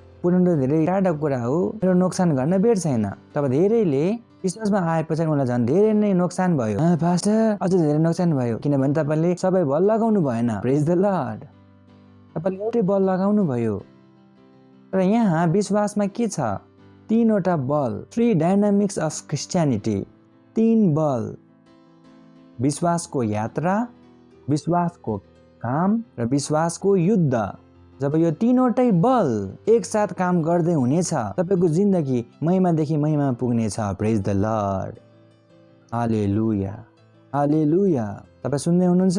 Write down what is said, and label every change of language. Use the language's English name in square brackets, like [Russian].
[Nepali] पुर्याउनु धेरै टाढा कुरा हो, मेरो नोक्सान गर्न बेर छैन। तब धेरैले विश्वासमा आएपछि उनलाई झन् धेरै नै नोक्सान भयो। पास्टर अझ धेरै नोक्सान भयो किनभने तपाईँले सबै बल लगाउनु भएन। [English] Praise the lord. [Nepali] तपाईँले एउटै बल लगाउनु भयो। र यहाँ विश्वासमा के छ? 3वटा बल। [English] 3 dynamics of Christianity. [Nepali] 3 बल। विश्वासको यात्रा, विश्वासको काम र विश्वासको युद्ध। जब यो 3वटै बल एकसाथ काम गर्दै हुनेछ तपाईँको जिन्दगी महिमादेखि महिमा पुग्नेछ। [English] Praise the lord. [Nepali] हालेलुया, हालेलुया। तपाईँ सुन्दै हुनुहुन्छ?